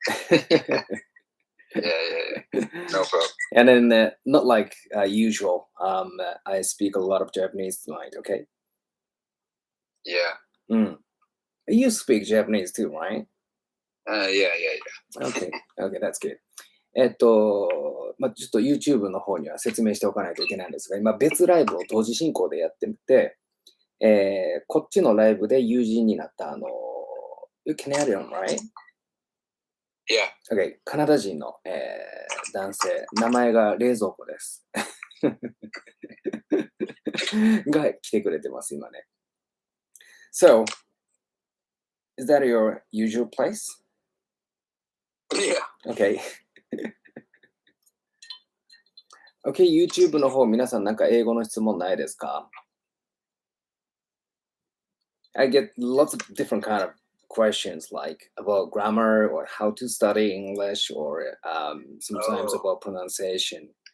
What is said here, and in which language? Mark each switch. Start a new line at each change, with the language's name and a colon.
English: Yeah. No problem. And then not like usual. I speak a lot of Japanese tonight. Okay. Yeah. You speak Japanese too, right? Yeah. Okay, that's good.
Japanese: ちょっと YouTube の方には説明しておかないといけないんですが、今別ライブを同時進行でやってみて、こっちのライブで友人になった
English: You Canadian, right? Yeah.
Japanese: Okay, カナダ人の、男性、名前が冷蔵庫です。が来てくれてます、今ね。
English: So, is that your usual place? Yeah. Okay.
Japanese: Okay, YouTube の方、皆さんなんか英語の質問ないですか？
English: I get lots of different kind of questions like about grammar or how to study English or sometimes about pronunciation.